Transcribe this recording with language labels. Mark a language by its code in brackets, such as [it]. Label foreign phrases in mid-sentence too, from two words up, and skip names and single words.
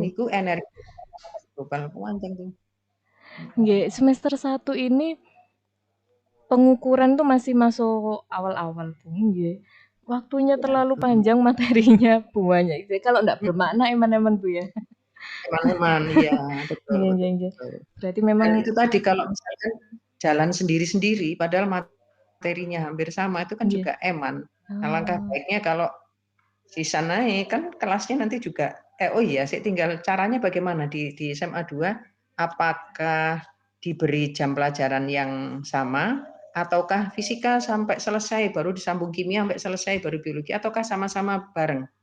[id] Itu energi global panjang tuh. Nggih, semester 1 ini pengukuran tuh masih masuk awal-awal, Bu, nggih. Waktunya Ya. terlalu panjang, materinya banyak. Jadi kalau ndak bermakna eman-eman, Bu, ya? Teman-teman, iya betul, Nggih betul, [jv] nggih nggih. [id] betul. Berarti Dan memang itu tadi kalau misalkan jalan sendiri-sendiri, padahal materinya hampir sama, itu kan nggih. juga eman. Alangkah Oh, baiknya kalau sisa naik kan kelasnya nanti juga oh iya sih tinggal caranya bagaimana di SMA 2 apakah diberi jam pelajaran yang sama ataukah fisika sampai selesai baru disambung kimia sampai selesai baru biologi ataukah sama-sama bareng